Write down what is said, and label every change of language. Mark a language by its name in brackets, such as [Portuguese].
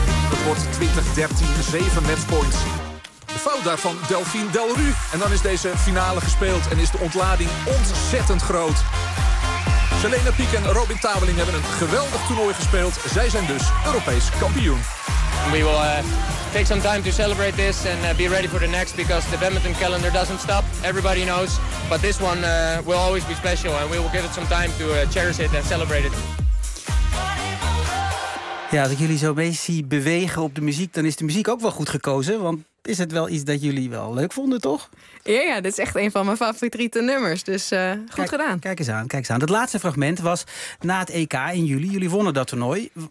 [Dutch] Het wordt 20-13, 7 matchpoints. De fout daarvan, Delphine Delru. En dan is deze finale gespeeld en is de ontlading ontzettend groot. Selena Piek en Robin Tabeling hebben een geweldig toernooi gespeeld. Zij zijn dus Europees kampioen. [English] We will take some time to celebrate this and be ready for the next because the badminton calendar doesn't stop. Everybody knows, but this one will always be special and we will give it some time to cherish it and celebrate it. [Dutch] Ja, als ik jullie zo mee zie bewegen op de muziek, dan is de muziek ook wel goed gekozen, want is het wel iets dat jullie wel leuk vonden, toch? Ja, dit is echt een van mijn favoriete nummers. Dus goed gedaan. Kijk eens aan. Het laatste fragment was na het EK in juli. Jullie wonnen dat toernooi.